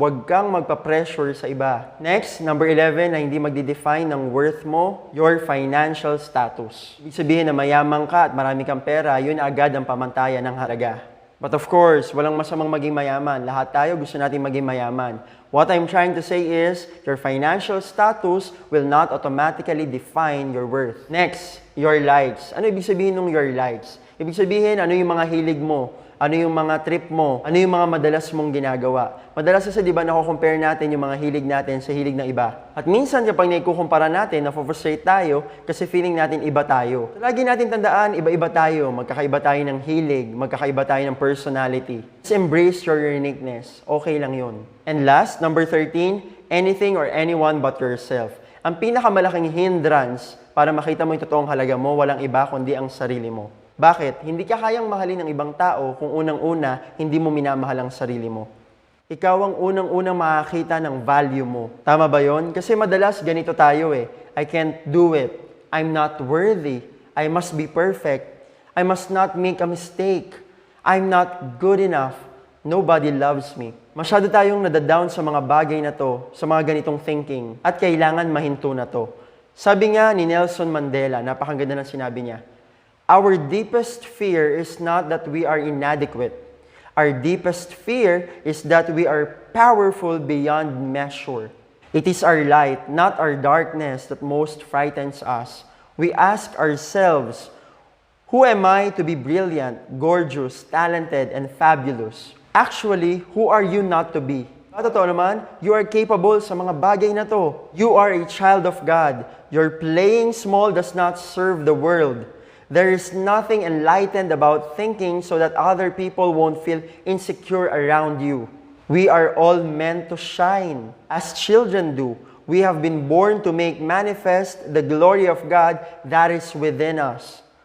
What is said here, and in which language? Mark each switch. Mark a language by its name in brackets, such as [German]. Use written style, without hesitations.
[Filipino] Huwag kang magpa-pressure sa iba. Next, number 11 na hindi magdi-define ng worth mo, [English] your financial status. [Filipino] Ibig sabihin na mayaman ka at marami kang pera, yun agad ang pamantayan ng halaga. [English] But of course, [Filipino] walang masamang maging mayaman. Lahat tayo gusto natin maging mayaman. [English] What I'm trying to say is, your financial status will not automatically define your worth. Next, your likes. [Filipino] Ano ibig sabihin ng [English] your likes? [Filipino] Ibig sabihin, ano yung mga hilig mo? Ano yung mga trip mo? Ano yung mga madalas mong ginagawa? Madalas kasi, di ba, nako-compare natin yung mga hilig natin sa hilig ng iba. At minsan, kapag naikukumpara natin, na-frustrate tayo kasi feeling natin iba tayo. So, lagi natin tandaan, iba-iba tayo. Magkakaiba tayo ng hilig. Magkakaiba tayo ng personality. [English] Just embrace your uniqueness. [Filipino] Okay lang yun. [English] And last, number 13, anything or anyone but yourself. [Filipino] Ang pinakamalaking hindrance para makita mo yung totoong halaga mo, walang iba kundi ang sarili mo. Bakit? Hindi ka kayang mahalin ng ibang tao kung unang-una, hindi mo minamahal ang sarili mo. Ikaw ang unang-unang makakita ng value mo. Tama ba yon? Kasi madalas ganito tayo eh. [English] I can't do it. I'm not worthy. I must be perfect. I must not make a mistake. I'm not good enough. Nobody loves me. [Filipino] Masyado tayong nadadown sa mga bagay na to, sa mga ganitong thinking, at kailangan mahinto na to. Sabi nga ni Nelson Mandela, napakaganda ng sinabi niya, [English] our deepest fear is not that we are inadequate. Our deepest fear is that we are powerful beyond measure. It is our light, not our darkness, that most frightens us. We ask ourselves, who am I to be brilliant, gorgeous, talented, and fabulous? Actually, who are you not to be? [Filipino] Totoo naman, [English] you are capable [Filipino] sa mga bagay na to. [English] You are a child of God. Your playing small does not serve the world. There is nothing enlightened about thinking so that other people won't feel insecure around you. We are all meant to shine, as children do. We have been born to make manifest the glory of God that is within us.